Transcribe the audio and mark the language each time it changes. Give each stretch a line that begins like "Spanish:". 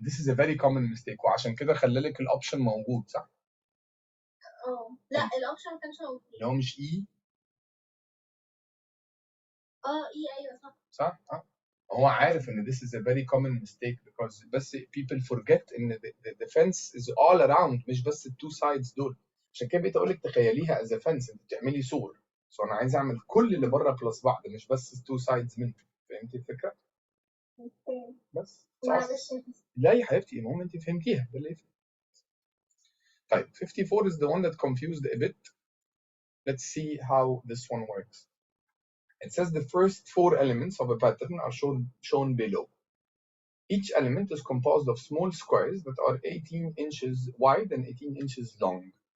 English: This is a very common mistake,
Arabic: وعشان كده خلى لك الأوبشن موجود صح؟ لا الأوبشن ما كانش موجود. اللي هو مش E؟ E أيوه صح. صح؟ هو عارف إن
English: this is a very common mistake because بس people forget إن the fence is all around
Arabic: مش بس التو
English: sides دول.
Arabic: عشان كده بقيت أقول لك تخيليها
English: as a fence،
Arabic: أنت بتعملي سور. So أنا عايز أعمل كل اللي بره بلس بعض مش بس التو sides منه. فهمتي الفكرة؟ بس معلش. لا يا حبيبتي المهم أنت فهمتيها ده اللي يفرق.
English: طيب 54 is the one that confused a bit. Let's see how this one works. It says the first 4 elements of a pattern are shown below. Each element is composed of small squares that are 18 inches wide and 18 inches long.